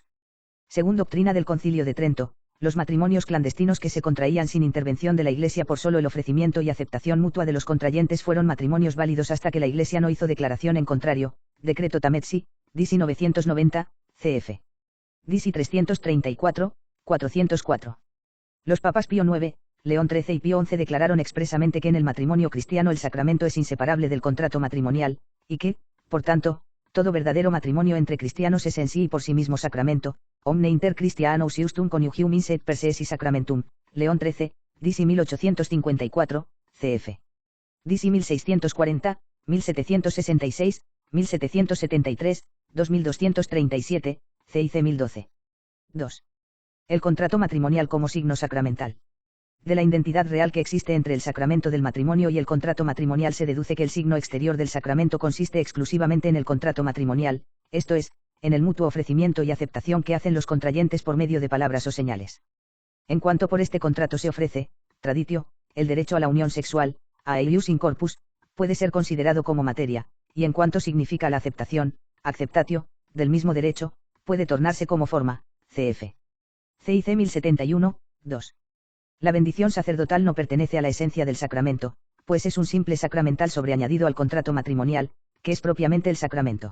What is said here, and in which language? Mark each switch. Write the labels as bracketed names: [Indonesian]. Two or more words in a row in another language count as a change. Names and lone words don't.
[Spanish] Según doctrina del Concilio de Trento, los matrimonios clandestinos que se contraían sin intervención de la Iglesia por solo el ofrecimiento y aceptación mutua de los contrayentes fueron matrimonios válidos hasta que la Iglesia no hizo declaración en contrario, Decreto Tamezzi, DC 990, cf. DC 334, 404. Los papas Pío IX, León XIII y Pío XI declararon expresamente que en el matrimonio cristiano el sacramento es inseparable del contrato matrimonial, y que, por tanto, todo verdadero matrimonio entre cristianos es en sí y por sí mismo sacramento, [Latin] omne inter Christianus iustum conjugium inset per se esse sacramentum, [Spanish] León XIII, DC 1854, cf. DC 1640, 1766, 1773, 2237, CIC 1012. 2. El contrato matrimonial como signo sacramental. De la identidad real que existe entre el sacramento del matrimonio y el contrato matrimonial se deduce que el signo exterior del sacramento consiste exclusivamente en el contrato matrimonial, esto es, en el mutuo ofrecimiento y aceptación que hacen los contrayentes por medio de palabras o señales. En cuanto por este contrato se ofrece, traditio, el derecho a la unión sexual, a [Latin] eius in corpus, [Spanish] puede ser considerado como materia, y en cuanto significa la aceptación, acceptatio, del mismo derecho, puede tornarse como forma, cf. CIC 1071, 2. La bendición sacerdotal no pertenece a la esencia del sacramento, pues es un simple sacramental sobreañadido al contrato matrimonial, que es propiamente el sacramento.